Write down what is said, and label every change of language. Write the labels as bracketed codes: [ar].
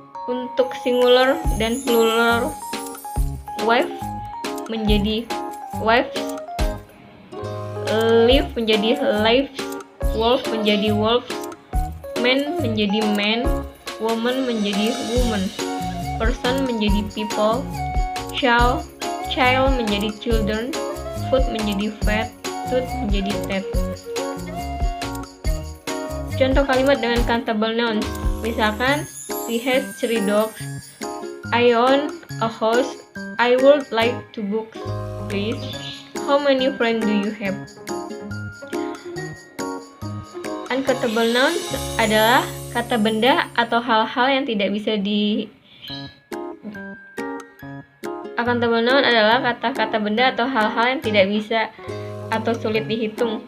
[id] Untuk singular dan plural, wife menjadi wives, live menjadi lives, wolf menjadi wolves, man menjadi men, woman menjadi woman, person menjadi people, child menjadi children, food menjadi fat, tooth menjadi teeth. Contoh kalimat dengan countable nouns, misalkan [en] she has 3 dogs, I own a house, I would like to book please, how many friends do you have? [id] Uncountable nouns adalah kata benda atau hal-hal yang tidak bisa Uncountable noun adalah kata-kata benda atau hal-hal yang tidak bisa atau sulit dihitung.